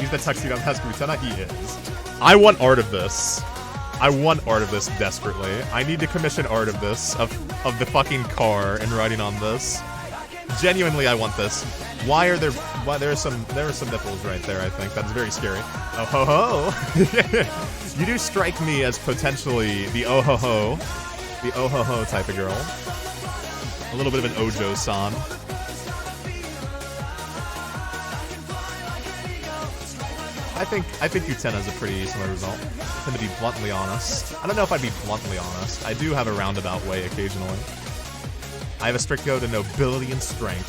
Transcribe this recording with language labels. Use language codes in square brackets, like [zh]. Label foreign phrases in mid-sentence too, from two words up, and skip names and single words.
[en] He's the tuxedo mask Utena? He is. I want art of this. I want art of this desperately. I need to commission art of this, of the fucking car and writing on this. Genuinely, I want this. There are some nipples right there, I think. That's very scary. Oh ho ho! You do strike me as potentially the oh ho ho type of girl. A little bit of an Ojo-san. I think Utena is a pretty similar result. I tend to be bluntly honest. I don't know if I'd be bluntly honest. I do have a roundabout way occasionally. I have a strict code of nobility and strength.